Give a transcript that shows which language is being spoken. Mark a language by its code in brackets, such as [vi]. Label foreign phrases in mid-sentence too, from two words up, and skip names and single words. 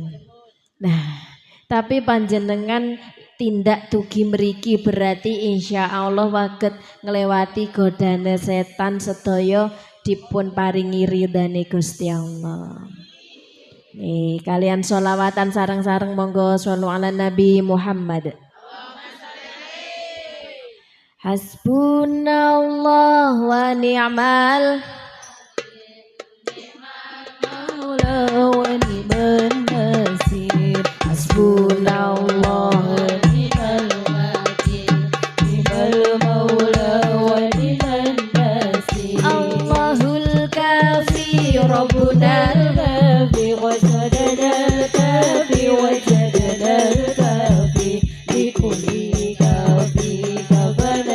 [jv] Nah, tapi panjenengan tindak dugi mriki berarti [ar] إن شاء الله [jv] waget nglewati godane setan sedaya dipun paringi ridane Gusti Allah. Kalian sholawatan sareng-sareng monggo [ar] صلوا على النبي محمد. حسبنا الله ونعم المولى ونعم النصير. حسبنا الله ربنا الكافي وجدنا الكافي بكل كافي